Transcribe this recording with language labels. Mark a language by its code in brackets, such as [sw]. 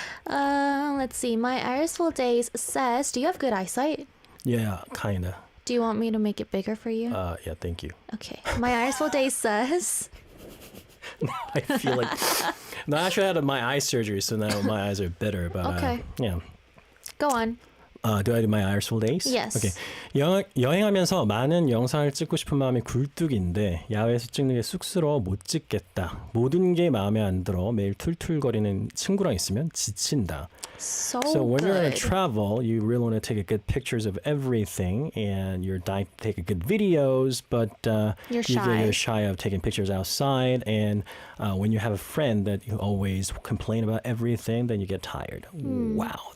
[en] Let's see. My Irisful Days says, do you have good eyesight? Yeah, kinda. Do you want me to make it bigger for you? Yeah, thank you. Okay. My Irisful Days says, I feel like no, I actually had my eye surgery, so now my eyes are better. But Okay. yeah. go on. Do I do my Irisful Days? Yes. Okay. [ko] 여행하면서 많은 영상을 찍고 싶은 마음이 굴뚝인데 야외에서 찍는 게 쑥스러워 못 찍겠다. 모든 게 마음에 안 들어 매일 툴툴거리는 친구랑 있으면 지친다. [en] So when you're good. gonna travel, you really want to take a good pictures of everything, and you're dying to take a good videos, but You're shy. you're shy of taking pictures outside. And when you have a friend that you always complain about everything, then you get tired. Wow,